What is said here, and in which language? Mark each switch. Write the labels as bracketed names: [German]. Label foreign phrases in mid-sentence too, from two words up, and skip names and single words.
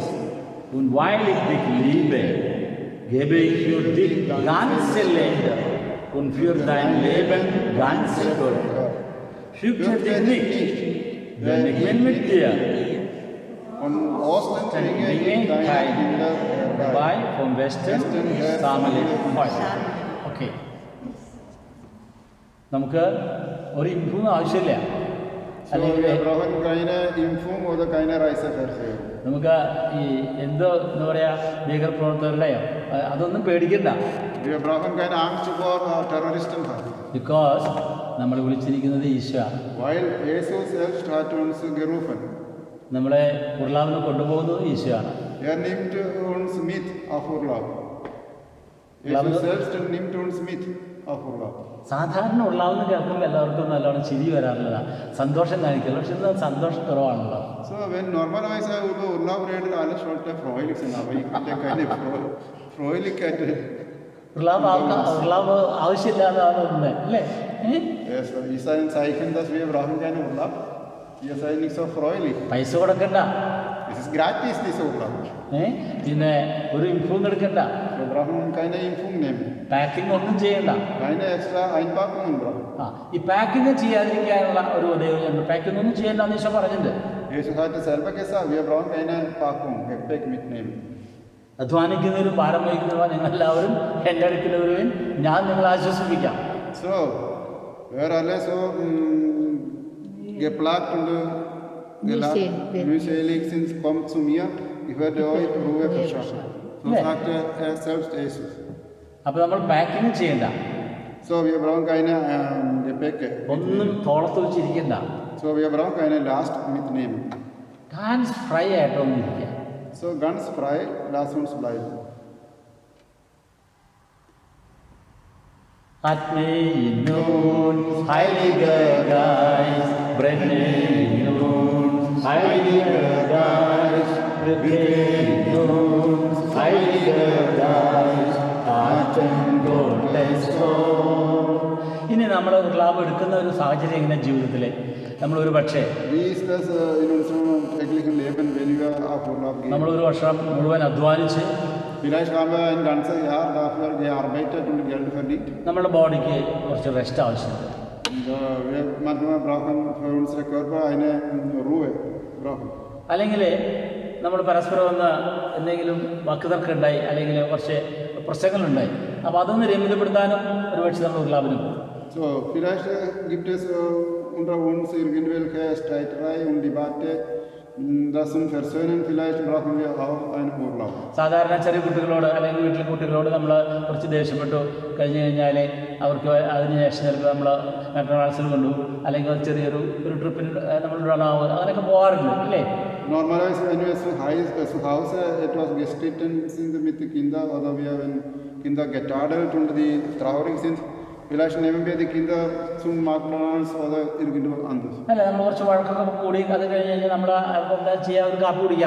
[German] Und weil ich dich liebe, gebe ich für dich ganze Länder und für dein Leben ganze Völker. Fürchte dich nicht, denn ich bin mit dir. Von Osten bringe ich Bringe deine kein Kinder vorbei, vom Westen sammle ich Feuer. [Malayalam] Okay. നമുക്ക് ഒരു ഇൻഫും ആവശ്യമില്ല. So, അല്ലെങ്കിൽ [German] wir brauchen keine Impfung oder keine Reiseversicherung. [Malayalam] നമുക്ക് ഈ എന്തോ എന്താ പറയുക ഭീകരപ്രവർത്തകരുടെയോ അതൊന്നും പേടിക്കണ്ട. [German] Wir brauchen keine Angst vor Terroristen haben. [Malayalam] ബിക്കോസ് നമ്മൾ വിളിച്ചിരിക്കുന്നത് ഈശോ ആണ്. [German] Weil Jesus selbst hat uns gerufen. [Malayalam] നമ്മളെ ഉരുളാവിന് കൊണ്ടുപോകുന്നത് ഈശോ ആണ്. [German] Nimmt uns mit auf Urlaub. Jesus selbst nimmt uns mit auf Urlaub. [Malayalam] സാധാരണ ഉരുളാവെന്ന് കേൾക്കുമ്പോൾ എല്ലാവർക്കും നല്ലോണം ചിരി വരാറുള്ളതാണ്, സന്തോഷം കാണിക്കില്ല. പക്ഷെ ഇന്ന് സന്തോഷം കുറവാണല്ലോ. [German] So, wenn normalerweise über Urlaub reden, alle sollte freudig sein, aber ich finde keine Freudigkeit. [Malayalam] ഉരുളാവ് ആവശ്യമില്ലാതാണ് ഒന്ന് അല്ലേ? [German] Es ist ein Zeichen, dass wir brauchen keinen Urlaub. Wir seid nicht so freudig. [Malayalam] പൈസ കൊടുക്കണ്ട, [German] Es ist gratis, dieser Urlaub. [Malayalam] പിന്നെ ഒരു ഇൻഫോം എടുക്കണ്ട, [German] Wir brauchen keine Impfung nehmen. [Malayalam] പാക്കിംഗ് ഒന്നും ചെയ്യണ്ട. [German] Keine extra Einpackungen brauchen. [Malayalam] ഈ പാക്കിംഗ് ചെയ്യാതിരിക്കാനുള്ള ഒരു ഉദയം, പാക്കിംഗ് ഒന്നും ചെയ്യണ്ട എന്ന് ഈശോ പറഞ്ഞിട്ടുണ്ട്. [German] Jesus hat selber gesagt, wir brauchen keine Packung, Gepäck mitnehmen. അധ്വാനിക്കുന്നവരും ഭാരം വഹിക്കുന്നവരും നിങ്ങളെല്ലാവരും എൻ്റെ അടുക്കൽ വരുവിൻ, ഞാൻ നിങ്ങളെ ആശ്വസിപ്പിക്കാം. So, wer alle so geplagt und mühselig sind, kommt zu mir, ich werde euch Ruhe verschaffen. So sagte er selbst Jesus. [Malayalam] അപ്പോൾ നമ്മൾ പാക്കിംഗ് ചെയ്യണ്ട, [German] So, wir brauchen keine Gepäcke. [Malayalam] ഒന്നും തോളത്ത് വെച്ചിരിക്കണ്ട. [German] So, wir brauchen keine Last mitnehmen. ganz frei [Malayalam] ആയിട്ടൊന്നും ഇരിക്കുക. [German] So, ganz frei, lass uns bleiben. Atme in nun, Heiliger Geist, brenne in uns, Heiliger Geist, wirke in uns, Heiliger Geist, Atem Gottes Sohn. [Malayalam] ഇനി നമ്മൾ ക്ലാബ് എടുക്കുന്ന ഒരു സാഹചര്യം എങ്ങനെ ജീവിതത്തിൽ നമ്മളൊരു പക്ഷേ [German] Wie ist das in unserem täglichen Leben, wenn wir auf Urlaub gehen? [Malayalam] നമ്മളൊരു വർഷം മുഴുവൻ അധ്വാനിച്ച് [German] Vielleicht haben wir ein ganzes Jahr dafür gearbeitet und Geld verdient. [Malayalam] നമ്മുടെ ബോഡിക്ക് കുറച്ച് റെസ്റ്റ് ആവശ്യമുണ്ട്. [German] wir manchmal brauchen für unsere Körper eine Ruhe. Brauchen. [Malayalam] അല്ലെങ്കിൽ നമ്മൾ പരസ്പരം ഒന്ന് എന്തെങ്കിലും വാക്കുതർക്കം ഉണ്ടായി അല്ലെങ്കിൽ കുറച്ച് പ്രശ്നങ്ങളുണ്ടായി, അപ്പോൾ അതൊന്ന് രമ്യതപ്പെടുത്താനും ഒരുപക്ഷെ നമ്മൾ ഉർലാബിനും പോകും. [German] So, vielleicht gibt es unter uns irgendwelche Streiterei und Debatte, das zum Versöhnen, vielleicht brauchen wir auch einen Urlaub. [Malayalam] സാധാരണ ചെറിയ കുട്ടികളോട് അല്ലെങ്കിൽ വീട്ടിലെ കുട്ടികളോട് നമ്മൾ കുറച്ച് ദേഷ്യപ്പെട്ടു കഴിഞ്ഞ് കഴിഞ്ഞാൽ അവർക്ക് അതിന് ശേഷം ചിലപ്പോൾ നമ്മൾ മെക്ഡൊണാൾഡ്സിൽ കൊണ്ടുപോകും, അല്ലെങ്കിൽ ചെറിയൊരു ട്രിപ്പിന് നമ്മൾ ഡോണാവ് അങ്ങനെയൊക്കെ പോകാറുണ്ട് അല്ലേ? [German] Normalerweise, wenn wir zu Hause etwas gestritten sind mit den Kindern oder wenn Kinder getadelt und die traurig sind, vielleicht nehmen wir die Kinder zum McDonalds oder irgendwo anders. [Malayalam] അല്ല, നമ്മൾ കുറച്ച് വഴക്കൊക്കെ കൂടി അത് കഴിഞ്ഞ് കഴിഞ്ഞാൽ നമ്മൾ എന്താ ചെയ്യുക, ഒരു കാപ്പി കുടിക്കാം.